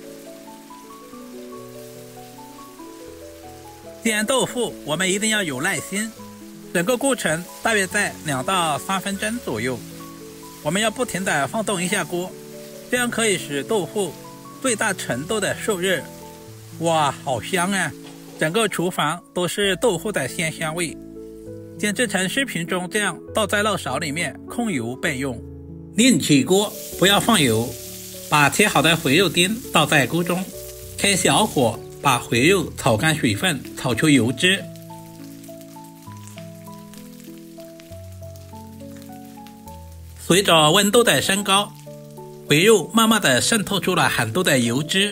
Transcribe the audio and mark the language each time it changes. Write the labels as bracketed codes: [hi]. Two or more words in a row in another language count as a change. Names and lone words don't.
[zh] 煎豆腐我們一定要有耐心，整個過程大約在2到3分鐘左右，我們要不停地放動一下鍋，這樣可以使豆腐最大程度的受熱。哇，好香啊，整個廚房都是豆腐的鮮香味。煎制成视頻中這樣倒在漏勺裡面，控油備用。另起鍋不要放油，把切好的回肉丁倒在鍋中，開小火把回肉炒乾水分，炒出油脂。隨着溫度的升高，回肉慢慢的滲透出了很多的油脂。